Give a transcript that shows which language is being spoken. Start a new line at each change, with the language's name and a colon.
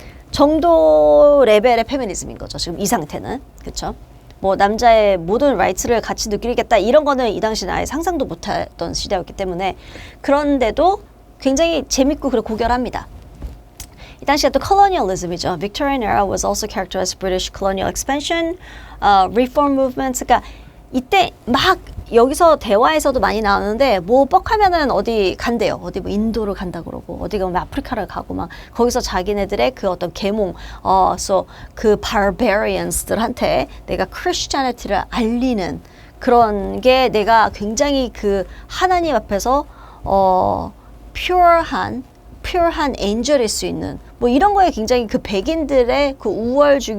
Korean: 정도 레벨의 페미니즘인 거죠. 지금 이 상태는. 그렇죠? 뭐 남자의 모든 라이트를 같이 느끼겠다 이런 거는 이 당시는 아예 상상도 못했던 시대였기 때문에 그런데도 굉장히 재밌고 그리고 고결합니다. 이 당시에 또 colonialism이죠.
English: Victorian era was also characterized British colonial expansion, reform movements.
Korean: 그러니까 이때 막 여기서 대화에서도 많이 나오는데 뭐 뻑하면은 어디 간대요. 어디 뭐 인도를 간다 그러고 어디 가면 아프리카를 가고 막 거기서 자기네들의 그 어떤 계몽, so 그 barbarians들한테 내가 Christianity를 알리는 그런 게 내가 굉장히 그 하나님 앞에서 pure한 엔젤일 수 있는 뭐 이런 거에 굉장히 그 백인들의 그 우월